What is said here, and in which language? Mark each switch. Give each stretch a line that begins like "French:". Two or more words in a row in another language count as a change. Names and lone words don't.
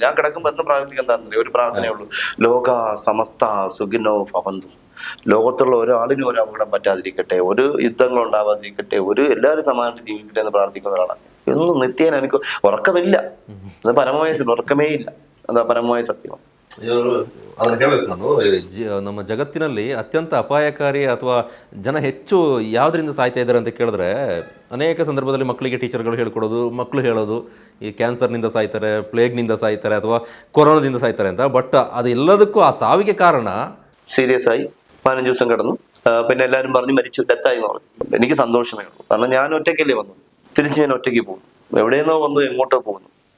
Malayalam: ഞാൻ കിടക്കുമ്പോൾ എന്നും പ്രാർത്ഥിക്കുന്നതാണെന്നില്ല, ഒരു പ്രാർത്ഥനയുള്ളൂ,
Sanskrit: लोक समस्त सुखिनो भवन्तु.
Malayalam: ലോകത്തുള്ള ഒരാളിനും ഒരു അപകടം പറ്റാതിരിക്കട്ടെ, ഒരു യുദ്ധങ്ങൾ ഉണ്ടാവാതിരിക്കട്ടെ, എല്ലാവരും സമാധാനത്തിൽ ജീവിക്കട്ടെ എന്ന് പ്രാർത്ഥിക്കുന്ന ഒരാളാണ്. എന്നും നിത്യേന എനിക്ക് ഉറക്കമില്ല, അത് പരമമായ ഉറക്കമേ ഇല്ല, അതാ പരമമായ സത്യമാണ്.
Kannada: ಅದನ್ನು ಹೇಳಬೇಕು ನಾನು. ನಮ್ಮ ಜಗತ್ತಿನಲ್ಲಿ ಅತ್ಯಂತ ಅಪಾಯಕಾರಿ ಅಥವಾ ಜನ ಹೆಚ್ಚು ಯಾವುದರಿಂದ ಸಾಯ್ತಾ ಇದ್ದಾರೆ ಅಂತ ಕೇಳಿದ್ರೆ ಅನೇಕ ಸಂದರ್ಭದಲ್ಲಿ ಮಕ್ಕಳಿಗೆ ಟೀಚರ್ಗಳು ಹೇಳ್ಕೊಡೋದು, ಮಕ್ಕಳು ಹೇಳೋದು ಈ ಕ್ಯಾನ್ಸರ್ನಿಂದ ಸಾಯ್ತಾರೆ, ಪ್ಲೇಗ್ನಿಂದ ಸಾಯ್ತಾರೆ ಅಥವಾ ಕೊರೋನಾದಿಂದ ಸಾಯ್ತಾರೆ ಅಂತ. ಬಟ್ ಅದೆಲ್ಲದಕ್ಕೂ ಆ ಸಾವಿಗೆ ಕಾರಣ
Malayalam: സീരിയസ് ആയി 15 ദിവസം കിടന്നു. പിന്നെ എല്ലാവരും പറഞ്ഞു മരിച്ചു, ഡെത്തായി എന്ന് പറഞ്ഞു. എനിക്ക് സന്തോഷമേ ഉള്ളൂ, കാരണം ഞാൻ ഒറ്റയ്ക്കല്ലേ വന്നു, തിരിച്ച് ഞാൻ ഒറ്റയ്ക്ക് പോകുന്നു. എവിടെയെന്നോ വന്നു, എങ്ങോട്ടോ പോകുന്നു.